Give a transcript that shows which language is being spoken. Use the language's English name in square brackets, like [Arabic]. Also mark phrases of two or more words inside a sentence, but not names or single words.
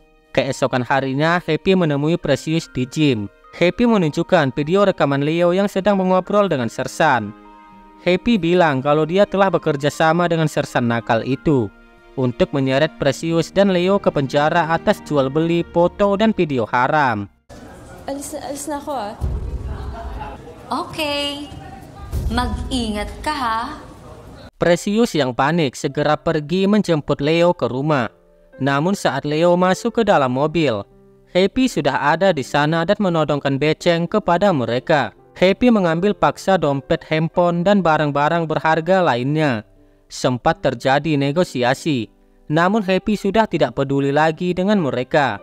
[Indonesian] Keesokan harinya Happy menemui Precious di gym. Happy menunjukkan video rekaman Leo yang sedang mengobrol dengan Sersan. Happy bilang kalau dia telah bekerja sama dengan Sersan nakal itu untuk menyeret Precious dan Leo ke penjara atas jual beli foto dan video haram. [Filipino] Alis na ako ah. Okay. Mag-ingat ka ha. [Indonesian] Precious yang panik segera pergi menjemput Leo ke rumah. Namun saat Leo masuk ke dalam mobil, Happy sudah ada di sana dan menodongkan beceng kepada mereka. Happy mengambil paksa dompet, handphone, dan barang-barang berharga lainnya. Sempat terjadi negosiasi, namun Happy sudah tidak peduli lagi dengan mereka.